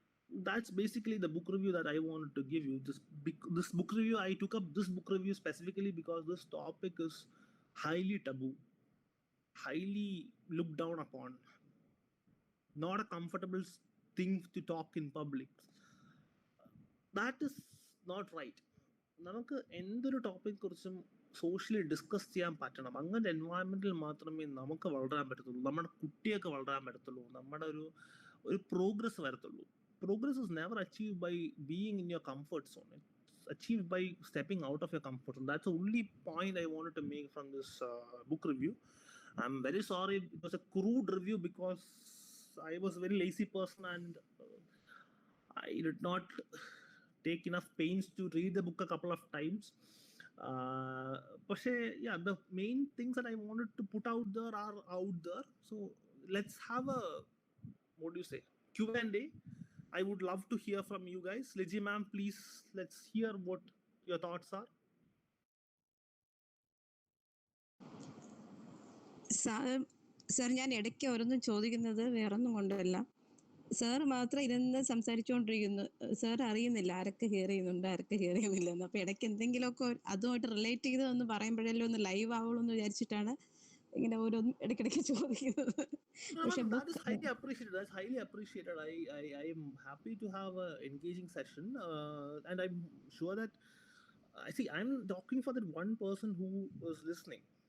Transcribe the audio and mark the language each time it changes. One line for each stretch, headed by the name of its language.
English: That's basically the book review that I wanted to give you. This book review, I took up this book review specifically because this topic is highly taboo, highly looked down upon, not a comfortable thing to talk in public. That is not right.
Malayalam: നമുക്ക് എന്തൊരു topic കുറിച്ചും socially discuss ചെയ്യാൻ പറ്റണം. അങ്ങനത്തെ എൻവയറമെന്റിൽ മാത്രമേ നമുക്ക് വളരാൻ പറ്റത്തുള്ളൂ, നമ്മുടെ കുട്ടിയൊക്കെ വളരാൻ പറ്റത്തുള്ളൂ, നമ്മുടെ ഒരു പ്രോഗ്രസ് വരത്തുള്ളൂ.
English: Progress is never achieved by being in your comfort zone. It's achieved by stepping out of your comfort zone. That's the only point I wanted to make from this book review. I'm very sorry it was a crude review because I was a very lazy person and I did not take enough pains to read the book a couple of times. But yeah, the main things that I wanted to put out there are out there. So let's have a, what do you say, Q&A. I would love to hear from you guys. Liji ma'am, please, let's hear what your thoughts are.
Malayalam: Sir, ഞാൻ ഇടയ്ക്ക് ഓരോന്നും ചോദിക്കുന്നത് വേറൊന്നും കൊണ്ടല്ല. Sir മാത്രം ഇരുന്ന് സംസാരിച്ചുകൊണ്ടിരിക്കുന്നു. Sir അറിയുന്നില്ല ആരൊക്കെ ഹിയർ ചെയ്യുന്നുണ്ട്, ആരൊക്കെ ഹിയർ ചെയ്യുന്നില്ലെന്ന്. അപ്പൊ ഇടയ്ക്ക് എന്തെങ്കിലുമൊക്കെ അതുമായിട്ട് റിലേറ്റ് ചെയ്ത് ഒന്ന് പറയുമ്പോഴല്ലോ ഒന്ന് ലൈവ് ആവുള്ളൂ എന്ന് വിചാരിച്ചിട്ടാണ് ഇങ്ങനെ ഓരോന്നും ഇടയ്ക്കിടയ്ക്ക് ചോദിക്കുന്നത്. പക്ഷെ
English: that is highly appreciated. That's highly appreciated. I am happy to have an engaging session, and I'm sure that I'm talking for that one person who was listening.